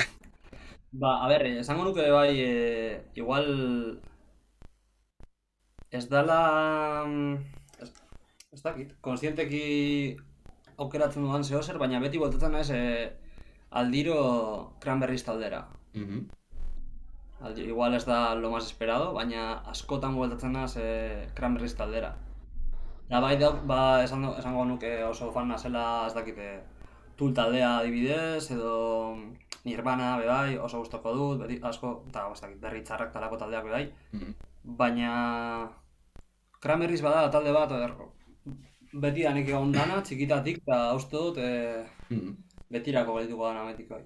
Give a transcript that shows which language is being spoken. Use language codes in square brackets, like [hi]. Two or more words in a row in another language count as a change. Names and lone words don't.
[eu] Ba, a ber, esango nuke bai, igual ez dala, ez dakit, konstienteki aukeratzen dudan zehozer, baina beti voltatzen naiz aldiro Cranberries taldera. Igual ez da [es] lo más esperado, [eu] baina askotan bueltatzen naiz Cranberries taldera. Da bai, esango nuke oso fan nazela, ez dakite, Tool taldea adibidez, edo Nirvana bai, oso gustoko dut, beti asko, eta ez dakit, berri txarrak talako taldeak bai. Baina Cranberries bada talde bat, beti da nik egon dana, txikitatik, eta uste dut betirako geldituko dana betik bai.